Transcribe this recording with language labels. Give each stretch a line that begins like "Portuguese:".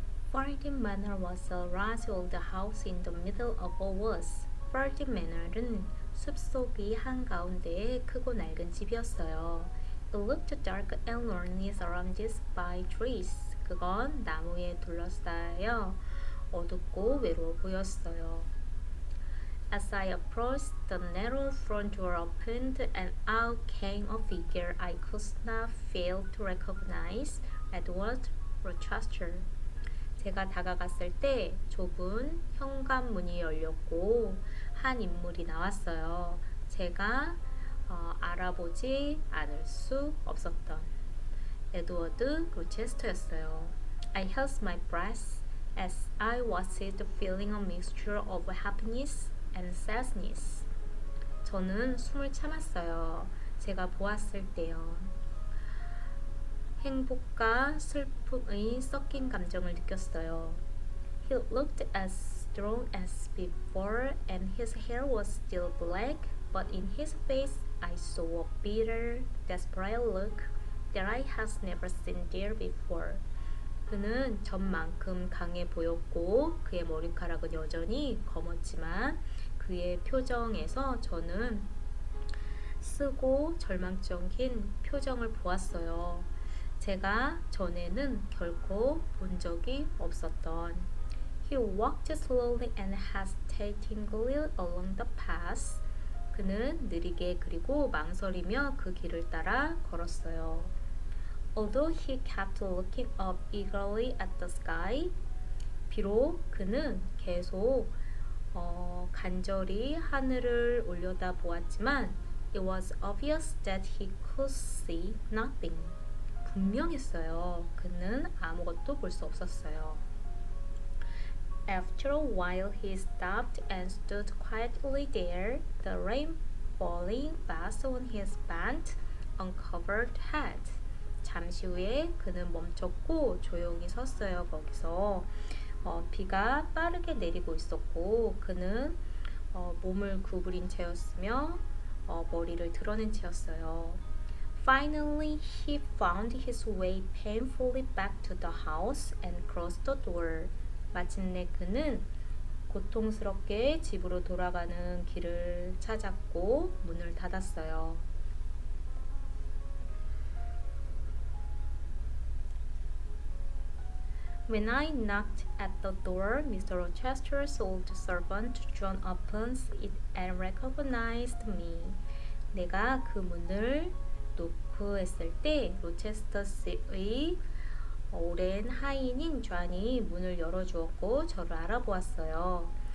English: Ferdinand Manor was a large old house in the middle of a woods.
Korean: Ferdinand Manor은 숲속의 한가운데에 크고 낡은 집이었어요.
English: It looked dark and lonely surrounded by trees.
Korean: 그건 나무에 둘러싸여 어둡고 외로워 보였어요.
English: As I approached, the narrow front door opened and out came a figure I could not fail to recognize, Edward Rochester.
Korean: 제가 다가갔을 때 좁은 현관문이 열렸고 한 인물이 나왔어요. 제가 알아보지 않을 수 없었던 에드워드 로체스터였어요.
English: I held my breath as I watched, feeling a mixture of happiness and sadness.
Korean: 저는 숨을 참았어요. 제가 보았을 때요. 행복과 슬픔의 섞인 감정을 느꼈어요.
English: He looked as strong as before and his hair was still black, but in his face I saw a bitter, desperate look that I had never seen there before.
Korean: 그는 전만큼 강해 보였고 그의 머리카락은 여전히 검었지만 그의 표정에서 저는 쓰고 절망적인 표정을 보았어요. 제가 전에는 결코 본 적이 없었던.
English: He walked slowly and hesitatingly along the path.
Korean: 그는 느리게 그리고 망설이며 그 길을 따라 걸었어요.
English: Although he kept looking up eagerly at the sky,
Korean: 비록 그는 계속 간절히 하늘을 올려다 보았지만
English: it was obvious that he could see nothing.
Korean: 분명했어요. 그는 아무것도 볼 수 없었어요.
English: After a while he stopped and stood quietly there, the rain falling fast on his bent, uncovered head.
Korean: 잠시 후에 그는 멈췄고 조용히 섰어요. 거기서 비가 빠르게 내리고 있었고 그는 몸을 구부린 채였으며 머리를 드러낸 채였어요.
English: Finally, he found his way painfully back to the house and crossed the door.
Korean: 마침내 그는 고통스럽게 집으로 돌아가는 길을 찾았고 문을 닫았어요.
English: When I knocked at the door, Mr. Rochester's old servant John opens it and recognized me.
Korean: 내가 그 문을 노크했을 때 로체스터스의 오랜 하인인 존이 문을 열어주었고 저를 알아보았어요.